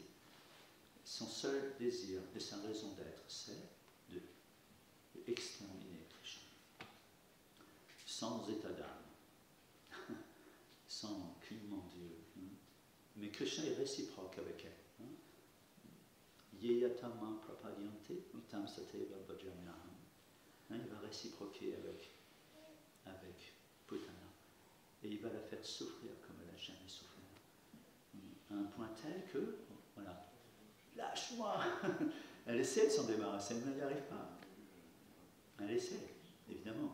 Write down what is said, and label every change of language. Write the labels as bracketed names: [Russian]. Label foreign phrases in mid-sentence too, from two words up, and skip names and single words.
[French] Son seul désir et sa raison d'être, c'est d'exterminer Krishna. Sans état d'âme, sans clignement d'yeux. Mais Krishna est réciproque avec elle. [Sanskrit] Yeyatama prapadyante tam sateva bhajamyaham. [French] Il va réciproquer avec Putana. Et il va la faire souffrir comme elle n'a jamais souffert. À un point tel que, lâche-moi. Elle essaie de s'en débarrasser, mais elle n'y arrive pas. Elle essaie, évidemment.